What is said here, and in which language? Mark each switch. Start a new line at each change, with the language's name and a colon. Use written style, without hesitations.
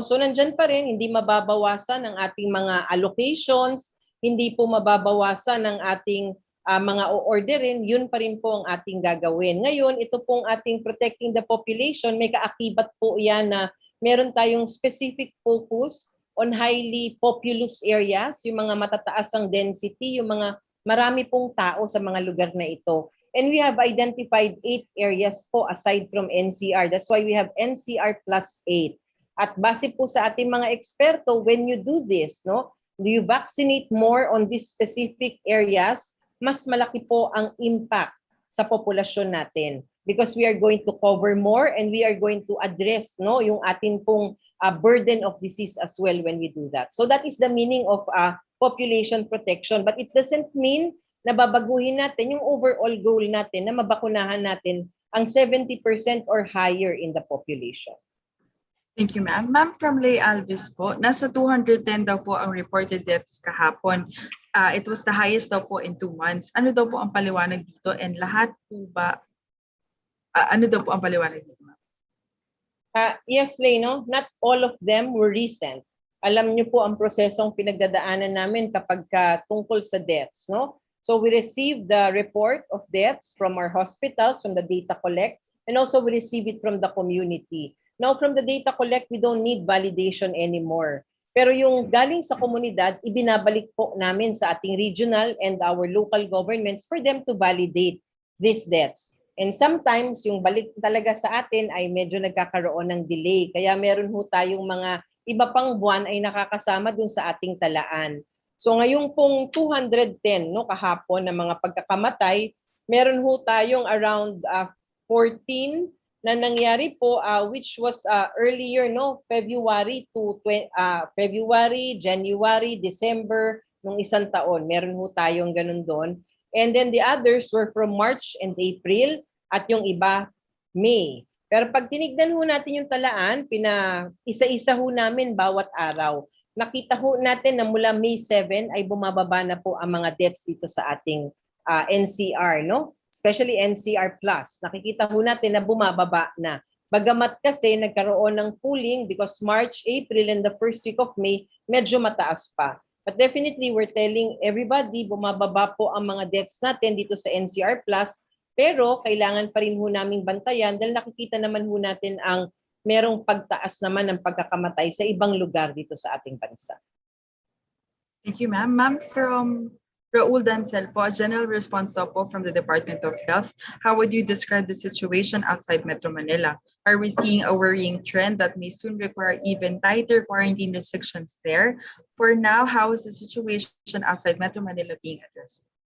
Filipino: So nandyan pa rin, hindi mababawasan ang ating mga allocations, hindi po mababawasan ang ating mga o-orderin, yun pa rin po ang ating gagawin. Ngayon, ito pong ating
English: protecting the population,
Filipino: may kaakibat po yan na meron tayong
English: specific focus on highly populous areas,
Filipino: yung mga matataas ang density, yung mga marami pong tao sa mga lugar na ito.
English: And we have identified 8 areas po aside from NCR. That's why we have NCR plus 8.
Filipino: At base po sa ating mga eksperto,
English: when you do this, do you vaccinate more on these specific areas,
Filipino: mas malaki po ang impact sa populasyon natin
English: because we are going to cover more and we are going to address yung atin pong burden of disease as well when we do that. So that is the meaning of population protection, but it doesn't mean
Filipino: na babaguhin natin yung overall goal natin na mabakunahan natin ang
English: 70% or higher in the population. Thank you, ma'am.
Filipino: Ma'am, from Lay Alvis po, nasa 210 daw po ang reported deaths kahapon.
English: It was the highest
Filipino: daw po
English: in 2 months.
Filipino: Ano daw po ang paliwanag dito, and lahat po ba, ano daw po ang paliwanag dito, ma'am?
English: Yes, Lay, not all of them were recent.
Filipino: Alam niyo po ang prosesong pinagdadaanan namin kapag tungkol sa deaths,
English: So we received the report of deaths from our hospitals, from the data collect, and also we receive it from the community. Now, from the data collect, we don't need validation anymore.
Filipino: Pero yung galing sa komunidad, ibinabalik po namin sa ating regional and our local governments
English: for them to validate these deaths.
Filipino: And sometimes, yung balik talaga sa atin ay medyo nagkakaroon ng delay. Kaya meron ho tayong mga iba pang buwan ay nakakasama dun sa ating talaan. So ngayong pong 210 kahapon na mga pagkakamatay, meron ho tayong around 14 na nangyari po
English: which was earlier February to February, January, December
Filipino: nung isang taon. Meron ho tayong ganun doon.
English: And then the others were from March and April
Filipino: at yung iba May. Pero pag tinignan ho natin yung talaan, isa-isa ho namin bawat araw. Nakita ho natin na mula May 7 ay bumababa na po ang mga deaths dito sa ating NCR, no? Especially NCR+. Nakikita ho natin na bumababa na. Bagamat kasi nagkaroon ng cooling
English: because March, April, and the first week of May,
Filipino: medyo mataas pa.
English: But definitely, we're telling everybody,
Filipino: bumababa po ang mga deaths natin dito sa NCR+, pero kailangan pa rin ho naming bantayan dahil nakikita naman ho natin ang merong pagtaas naman ng pagkakamatay sa ibang lugar dito sa ating bansa.
English: Thank you, ma'am. Ma'am, from Raul Dancel po, General Response po from the Department of Health. How would you describe the situation outside Metro Manila? Are we seeing a worrying trend that may soon require even tighter quarantine restrictions there? For now, how is the situation outside Metro Manila being addressed?